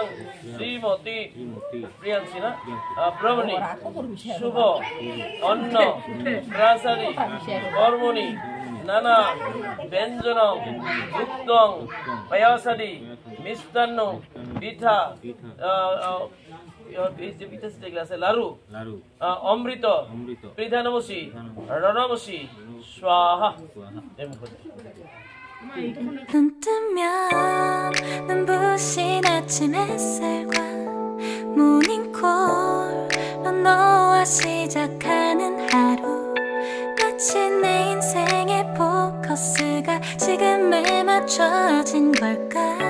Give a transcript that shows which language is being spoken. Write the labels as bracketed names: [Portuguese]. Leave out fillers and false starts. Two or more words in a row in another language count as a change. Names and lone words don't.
[Sanskrit] श्रीमती प्रियांसिना ब्रह्मणि शुभ अन्न प्रासादी कर्मणि नाना व्यंजन युक्तं पायासादि मिष्टान्न पिठा लारु अमृत प्रधानमसी रणमसी स्वाहा। [Korean] 눈 뜨면 눈부신 아침 햇살과 모닝콜로 너와 시작하는 하루, 마치 내 인생의 포커스가 지금에 맞춰진 걸까.